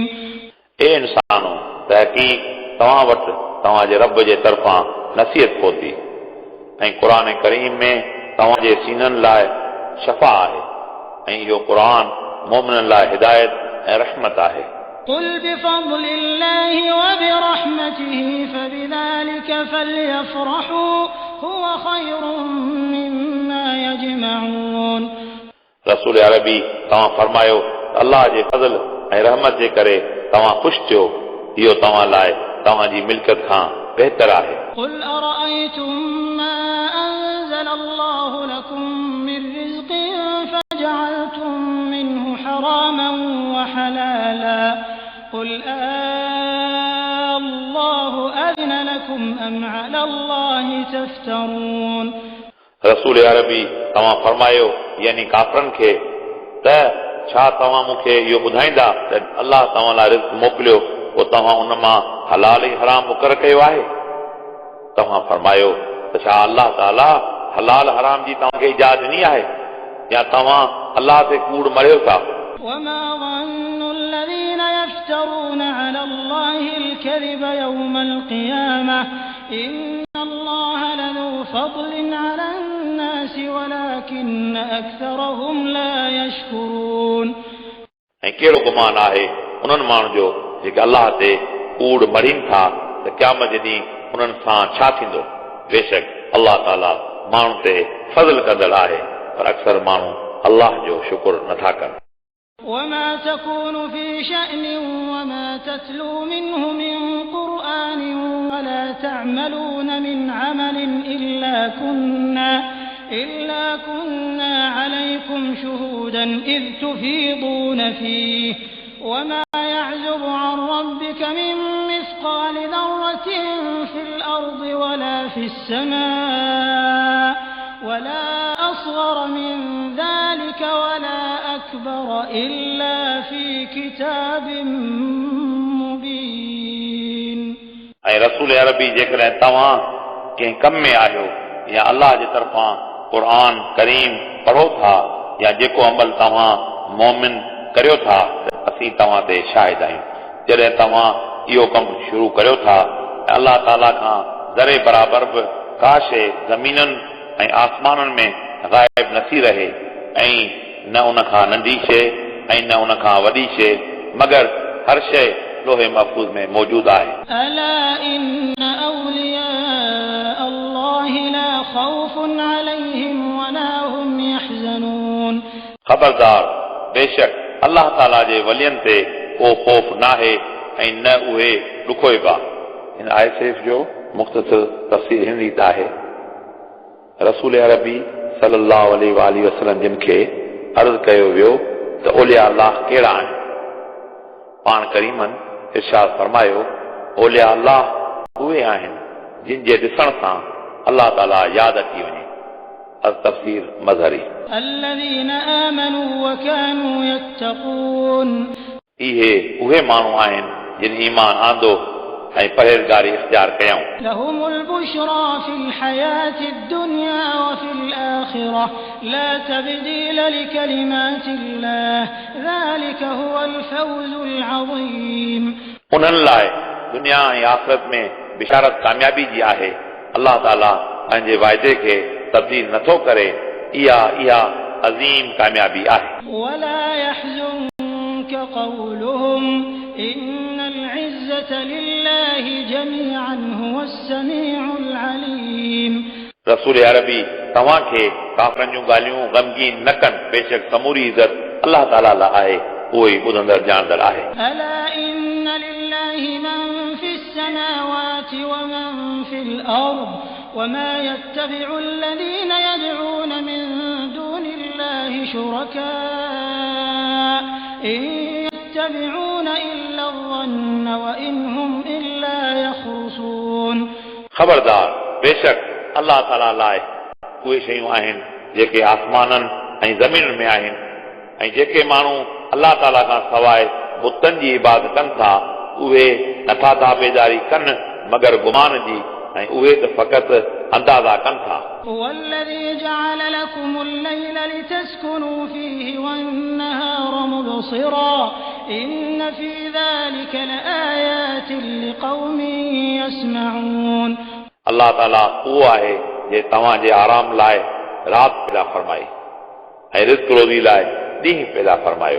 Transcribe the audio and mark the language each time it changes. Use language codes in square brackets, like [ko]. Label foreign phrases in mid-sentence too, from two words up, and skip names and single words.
[sd] ए इंसानो, तहक़ीक़ तव्हां वटि तव्हांजे रब जे तरफ़ां नसीहत पहुती ऐं क़ुरान करीम में तव्हांजे सीननि लाइ शफ़ा आहे ऐं इहो क़ुरान मोमिननि लाइ हिदायत ऐं रहमत आहे। [ar] قل بفضل الله وبرحمته فبذلك فليفرحوا هو خير مما يجمعون [sd] रसूल अरबी तव्हां फरमायो अलाह जे फज़ल ऐं रहमत जे करे तव्हां ख़ुशि थियो, इहो तव्हां लाइ तव्हांजी मिल्कियत खां बहितर आहे। [ar] قل أرأيتم ما أنزل الله لكم من رزق فجعلتم منه حراما وحلالا قل الله أذن لكم أم على الله تفترون [sd] रसूल अरबी तव्हां फरमायो यानी काफ़रनि खे त छा तव्हां मूंखे इहो ॿुधाईंदा त अलाह तव्हां लाइ रिज़्क़ मोकिलियो पोइ तव्हां उन मां हलाल ऐं हराम मुक़ररु कयो आहे? तव्हां फरमायो त छा अलाह ताला हलाल हराम जी तव्हांखे इजाज़त ॾिनी आहे या तव्हां अलाह ते कूड़ मरियो था? [ar] وما ظن الذين يفترون على الله الكذب يوم القيامة إن الله لذو فضل على الناس ولكن أكثرهم لا يشكرون [sd] ऐं कहिड़ो गुमान आहे उन्हनि माण्हुनि जो जेके अलाह ते कूड़ मरीनि था त क़यामत जे ॾींहुं उन्हनि सां छा थींदो? बेशक अलाह ताला माण्हू ते फज़ल कंदड़ आहे, पर अक्सर माण्हू अलाह जो शुक्र नथा कनि। [ar] وما تكون في شأن وما تتلو منه من قرآن ولا تعملون من عمل إلا كنا عليكم شهودا إذ تفيضون فيه وما يعزب عن ربك من مثقال ذرة في الأرض ولا في السماء ولا أصغر من ذلك ولا أكبر إلا في كتاب مبين [sd] ऐं रसूल अरबी जेकॾहिं तव्हां कंहिं कम में आहियो या अलाह जे तरफ़ां क़ुरान करीम पढ़ो था या जेको अमल तव्हां मोमिन करियो था असीं तव्हां ते शाहिद आहियूं। जॾहिं तव्हां इहो कमु शुरू करियो था ऐं अलाह ताला खां ज़रे बराबर बि का शइ ज़मीननि ऐं आसमाननि में ग़ाइब नथी रहे ऐं न उन खां नंढी शइ ऐं न उन खां वॾी शइ मगर हर शइ लोहे महफूज़ में मौजूद आहे। [ar] ألا إن أولياء الله لا خوف عليهم ولا هم يحزنون [sd] ख़बरदार बेशक अलाह ताला जे वलियनि ते को ख़ौफ़ नाहे ऐं न उहे ॾुखोइबा। हिन आयत जो मुख़्तसर तफ़सीर हिन रीत आहे। रसूल अरबी [ar] صلى الله عليه وسلم [sd] जिन खे अर्ज़ कयो वियो त औलिया अल्लाह कहिड़ा आहिनि? पाण करीमन इरशाद फरमायो औलिया अल्लाह उहे आहिनि जिन जे ॾिसण सां अलाह ताला यादि अची वञे। तफ़सीर मज़हरी [ar] الذين آمنوا وكانوا يتقون [sd] इहे उहे माण्हू आहिनि जिन ईमान आंदो ऐं परहेज़गारी इख़्तियार कयऊं। [ar] لهم البشرى في الحياة الدنيا وفي الآخرة لا تبديل لكلمات الله ذلك هو الفوز العظيم [sd] उन्हनि लाइ दुनिया ऐं आख़िरत में बिशारत कामयाबी जी आहे। अलाह ताला पंहिंजे वाइदे खे तब्दील नथो करे। इहा अज़ीम कामयाबी आहे। [ar] ولا يحزنك قولهم إن العزة لله جميعا هو السميع العليم [sd] रसूल अरबी तव्हां खे काफ़रनि जूं ॻाल्हियूं ग़मगीन न कनि, बेशक समूरी इज़त अल्लाह ताला लाइ आहे, उहो ई ॿुधंदड़ ॼाणंदड़ आहे। [ar] ألا إن لله من في السماوات ومن في الأرض وما يتبع الذين يدعون من دون الله شركاء إن يتبعون إلا الظن وإن هم إلا يخرصون. [sd] ख़बरदार, बेशक अल्लाह ताला लाइ उहे शयूं आहिनि जेके आसमाननि ऐं ज़मीन में आहिनि, ऐं जेके माण्हू अल्लाह ताला खां सवाइ बुतनि जी इबादत कनि था उहे नथा ताबेदारी कनि मगर गुमान जी, ऐं उहे त फ़क़ति अंदाज़ा कनि था। [ar] والذي جعل لكم الليل لتسكنوا فيه والنهار مبصرا إن في ذلك لآيات لقوم يسمعون. [sd] अल्लाह ताला उहो आहे जे तव्हां जे आराम लाइ राति पैदा फरमाई ऐं रिज़्क़ रोज़ी लाइ ॾींहुं पैदा फरमायो।